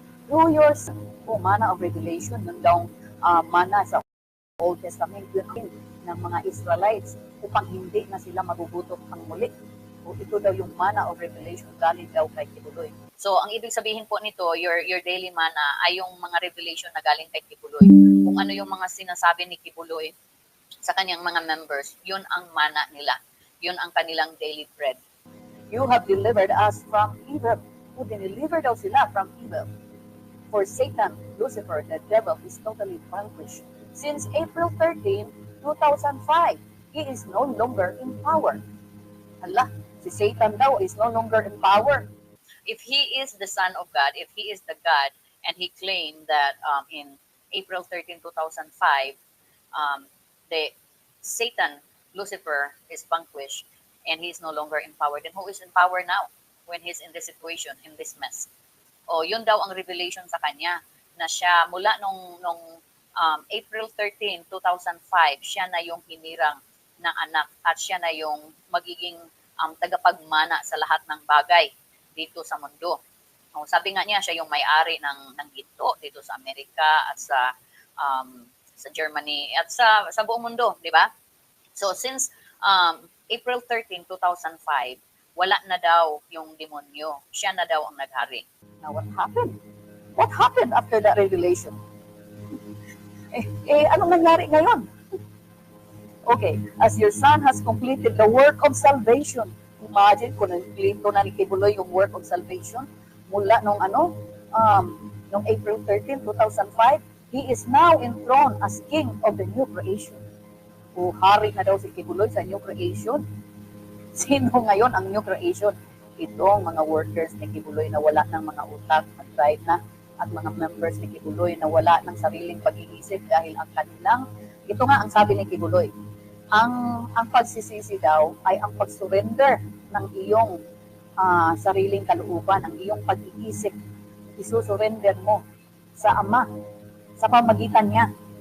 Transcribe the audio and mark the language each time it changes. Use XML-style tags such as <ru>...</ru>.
<en>Through your manna of revelation,</en> <tl>yung daw manna sa Old Testament, yun ng mga Israelites upang hindi na sila magugutom pang muli. O ito daw yung manna of revelation galing daw kay Kibuloy. So, ang ibig sabihin po nito, your daily manna ay yung mga revelation na galing kay Kibuloy. Kung ano yung mga sinasabi ni Kibuloy sa kanyang mga members, yun ang manna nila. Yun ang kanilang daily bread.</tl> <en>You have delivered us from evil.</en> <tl>O diniliver daw sila</tl> <en>from evil. For Satan, Lucifer, the devil, is totally vanquished. Since April 13, 2005, he is no longer in power.</en> <tl>Allah, si Satan daw</tl> <en>is no longer in power. If he is the Son of God, if he is the God, and he claimed that in April 13, 2005, the Satan, Lucifer, is vanquished, and he is no longer in power, then who is in power now when he's in this situation, in this mess?</en> <tl>O yun daw ang revelation sa kanya, na siya mula nung April 13, 2005, siya na yung hinirang na anak at siya na yung magiging tagapagmana sa lahat ng bagay dito sa mundo. O, sabi nga niya, siya yung may-ari ng ginto dito sa Amerika at sa Germany at sa buong mundo, di ba? So since April 13, 2005, wala na daw yung demonyo. Siya na daw ang naghari.</tl> <en>Now what happened? What happened after that revelation?</en> <tl>Anong nangyari ngayon?</tl> <en>Okay, as your son has completed the work of salvation. Imagine</en> <tl>kung nag-complete na ni Kibuloy yung</tl> <en>work of salvation mula nung April 13, 2005, he is now enthroned as king of the new creation.</en> <tl>O hari na daw si Kibuloy sa new creation. Sino ngayon ang new creation? Itong mga workers ni Kibuloy na wala ng mga utak, mag-drive na, at mga members ni Kibuloy na wala ng sariling pag-iisip dahil ang kanilang, ito nga ang sabi ni Kibuloy, ang pagsisisi daw ay ang pag-surrender ng iyong sariling kalooban, ang iyong pag-iisip, isusurrender mo sa Ama, sa pamagitan niya.</tl>